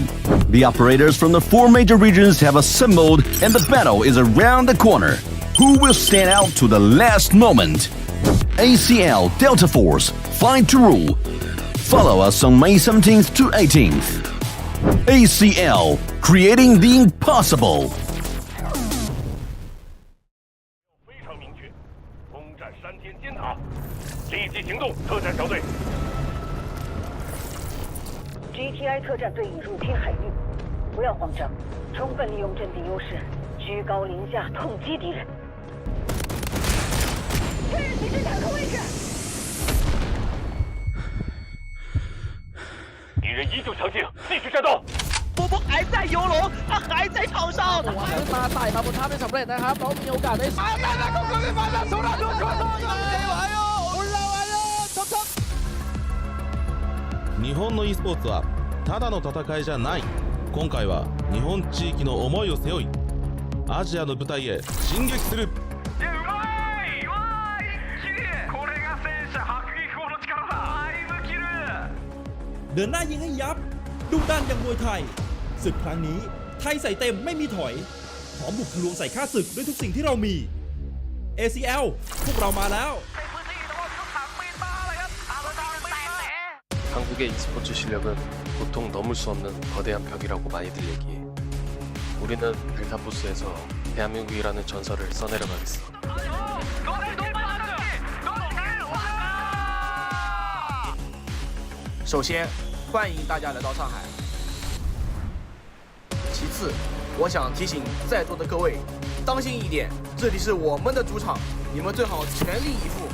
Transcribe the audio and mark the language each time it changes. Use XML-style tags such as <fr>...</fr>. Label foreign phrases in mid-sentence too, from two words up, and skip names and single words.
<en>The operators from the 4 major regions have assembled, and the battle is around the corner. Who will stand out to the last moment? ACL Delta Force, fight to rule. Follow us on May 17th to 18th. ACL, creating the impossible.</en> <zh>非常明确，攻占山间尖塔，立即行动，特战小队。 GTI 特战队已入侵海域，不要慌张，充分利用阵地优势，居高临下痛击敌人。确认敌人坦克位置。敌人依旧强劲，继续战斗。波波还在游龙，他还在场上。</zh> <th>ขึ้นมาไต่มาบนท่าไม่สำเร็จนะครับแล้วมีโอกาสได้มาแล้วก็ไม่มาแล้วโซดาโดนโดน</th> <ja>日本の e スポーツはただの戦いじゃない。今回は日本地域の思いを背負いアジアの舞台へ進撃する。</ja> <th>เดินหน้ายิงให้ยับดุดันอย่างมวยไทยศึกครั้งนี้ไทยใส่เต็มไม่มีถอยพร้อมบุกทะลวงใส่ข้าศึกด้วยทุกสิ่งที่เรามี ACL พวกเรามาแล้ว</th> <ko>한국의 e스포츠 실력은 보통 넘을 수 없는 거대한 벽이라고 많이들 얘기해. 우리는 델타포스에서 대한민국이라는 전설을 써내려가겠어.</ko> <zh>首先，欢迎大家来到上海。其次，我想提醒在座的各位，当心一点，这里是我们的主场，你们最好全力以赴。</zh>